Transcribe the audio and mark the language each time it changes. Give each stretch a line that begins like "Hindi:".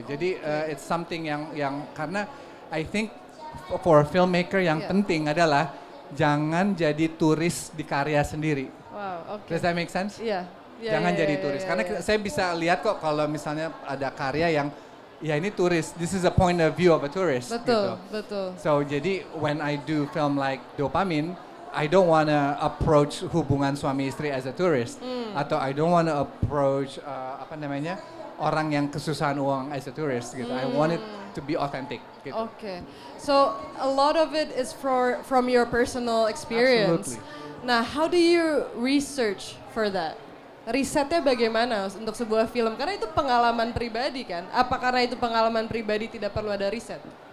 Indonesian: Jadi
English: it's something
Indonesian: yang karena
English: I think for a filmmaker
Indonesian: yang penting adalah jangan jadi turis di karya sendiri. Wow, oke.
English: Does that make sense?
Indonesian: Iya. Jangan jadi turis. Karena saya bisa lihat kok kalau misalnya ada karya yang ya ini turis.
English: This is a point of view of a tourist.
Indonesian: Betul, gitu. betul.
English: So jadi when I do film like Dopamin, I don't wanna approach
Indonesian: hubungan suami istri
English: as a tourist, atau I don't wanna approach
Indonesian: orang yang kesusahan uang
English: as a tourist gitu. I want it to be authentic.
Indonesian: Gitu.
English: Okay, so a lot of it is from your personal experience. Absolutely. Nah, how do you research for that?
Indonesian: Risetnya bagaimana untuk sebuah film? Karena itu pengalaman pribadi kan? Apa karena itu pengalaman pribadi tidak perlu ada riset?